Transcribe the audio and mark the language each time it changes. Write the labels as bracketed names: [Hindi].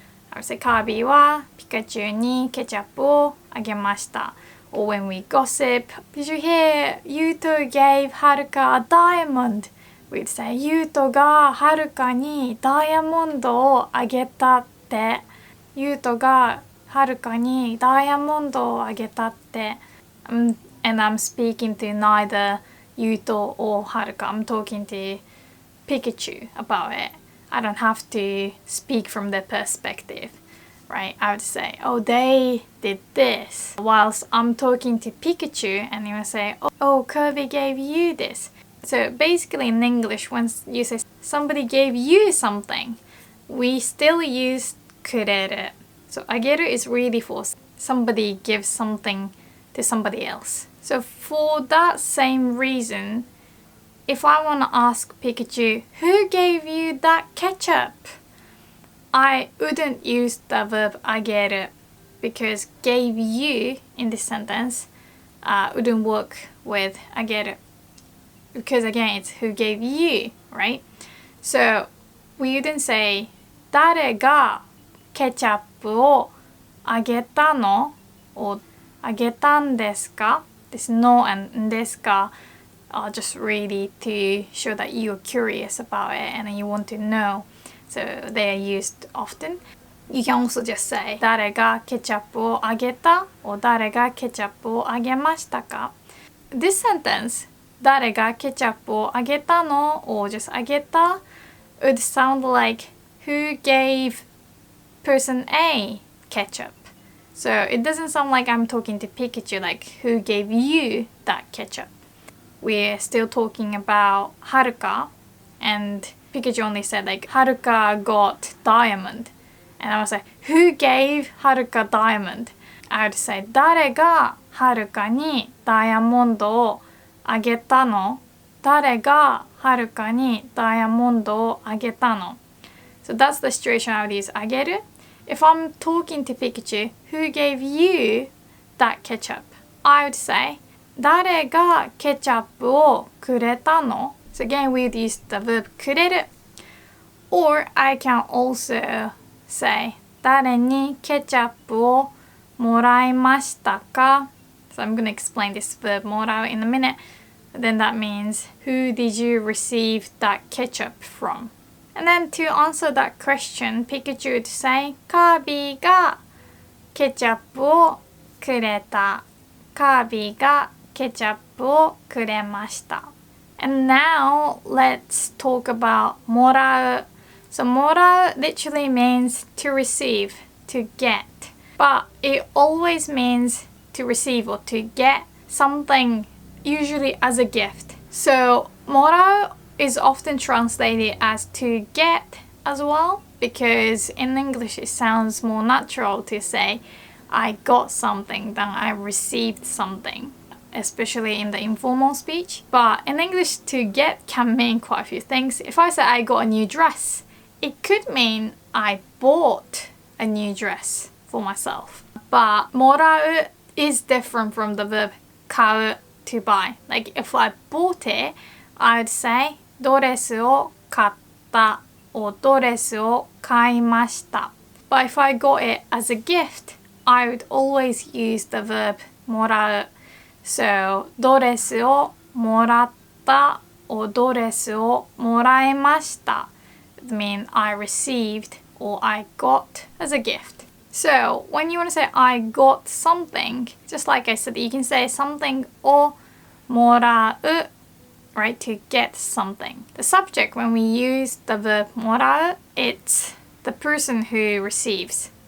[English] I would say [Japanese] カービーはピカチュウにケチャップをあげました. [English] Or when we gossip, did you hear Yuto gave Haruka a diamond? We'd say [Japanese] ユウトがはるかにダイヤモンドをあげたって。ユウトがはるかにダイヤモンドをあげたって。 [English] And I'm speaking to neither Yuto or Haruka. I'm talking to Pikachu about it. I don't have to speak from their perspective, right? I would say, oh, they did this. Whilst I'm talking to Pikachu, and you will say, oh, Kirby gave you this. So basically in English, when you say somebody gave you something, we still use くれる. So あげる is really for somebody gives something to somebody else. So for that same reason, if I want to ask Pikachu, who gave you that ketchup? I wouldn't use the verb あげる because gave you in this sentence wouldn't work with あげる because again it's who gave you, right? So we wouldn't say [Japanese] 誰がケチャップをあげたの [English] or [Japanese] あげたんですか? [English] This no and ですか are just really to show that you're curious about it and you want to know. So they are used often. You can also just say [Japanese] 誰がケチャップをあげた [English] or [Japanese] 誰がケチャップをあげましたか? [English] This sentence [Japanese] 誰がケチャップをあげたの [English] or just あげた would sound like who gave person A ketchup. So it doesn't sound like I'm talking to Pikachu like who gave you that ketchup. We're still talking about Haruka and Pikachu only said like Haruka got diamond. And I was like, who gave Haruka diamond? I would say [Japanese] 誰がはるかにダイヤモンドをあげたの? 誰がはるかにダイヤモンドをあげたの? [English] So that's the situation I would use あげる. If I'm talking to Pikachu, who gave you that ketchup? I would say [Japanese] 誰がケチャップをくれたの? [English] So again, we would use the verb くれる. Or I can also say [Japanese] 誰にケチャップをもらいましたか? [English] So I'm going to explain this verb もらう in a minute. Then that means who did you receive that ketchup from? And then to answer that question, Pikachu would say [Japanese] カービィがケチャップをくれた。カービィがケチャップをくれました。 [English] And now let's talk about もらう。 So もらう literally means to receive, to get. But it always means to receive or to get something, usually as a gift. So もらう is often translated as to get as well, because in English it sounds more natural to say I got something than I received something, especially in the informal speech. But in English, to get can mean quite a few things. If I say I got a new dress, it could mean I bought a new dress for myself. But もらう is different from the verb 買う to buy. Like if I bought it, I would say [Japanese] ドレスを買った [English] or [Japanese] ドレスを買いました。 [English] But if I got it as a gift, I would always use the verb もらう。 So [Japanese] ドレスをもらった [English] or [Japanese] ドレスをもらいました。 [English] It means I received or I got as a gift. So when you want to say I got something, just like I said, you can say something をもらう, right, to get something. The subject, when we use the verb もらう, it's the person who receives.